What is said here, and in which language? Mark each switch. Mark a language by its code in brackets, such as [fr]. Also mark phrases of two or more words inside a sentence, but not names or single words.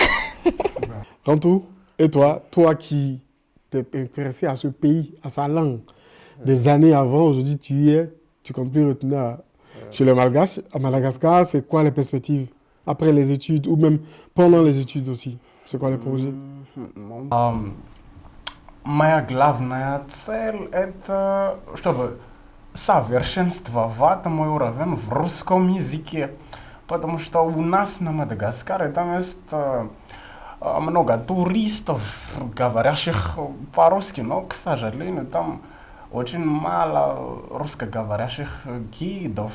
[fr] Rantou, et toi qui t'es intéressé à ce pays, à sa langue, des années avant, aujourd'hui tu y es, tu comptes plus retourner chez les Malgaches, à Madagascar, c'est quoi les perspectives après les études ou même pendant les études aussi? C'est quoi les projets? [ru] Моя главная цель – это чтобы совершенствовать мой уровень в русском языке. Потому что у нас на Мадагаскаре там есть много туристов, говорящих по-русски, но, к сожалению, там очень мало русскоговорящих гидов.